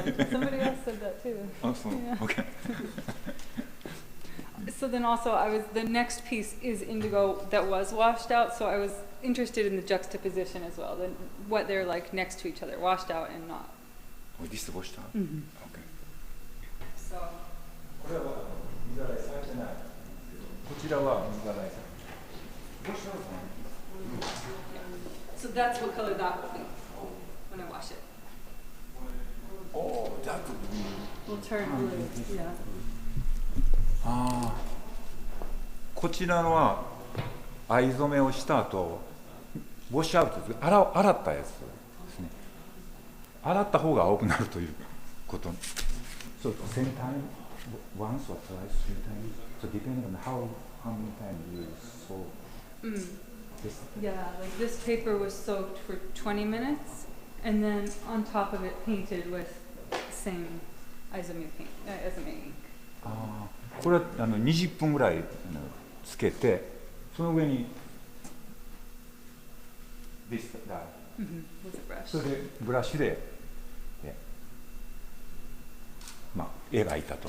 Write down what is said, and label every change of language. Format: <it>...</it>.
<en>Somebody else said that too. Oh, so, Yeah. okay. So then also the next piece is indigo that was washed out, so I was interested in the juxtaposition as well, what they're like next to each other, washed out and not. Oh, this is washed out? Mm-hmm. Okay. So</en> <ja>これは水洗いされてない。こちらは水洗いされてない。</ja> <en>washed out So that's what color that will be when I wash it. Oh, that would be. Will turn blue. Yeah.</en> <ja>ああ、こちらは藍染めをした後、ウォッシュアウトです。洗ったやつですね。洗った方が青くなるということ。</ja> <en>So same time, once or twice, three times. So depending on how many times you soak this. Yeah, like this paper was soaked for 20 minutes, and then on top of it painted with same Izumi paint, Izumi ink.</en> <ja>ああ、これは20分ぐらいつけて、その上に</ja> <en>this dye、 with a brush.</en> <ja>それでブラシで、まあ描いたと。</ja>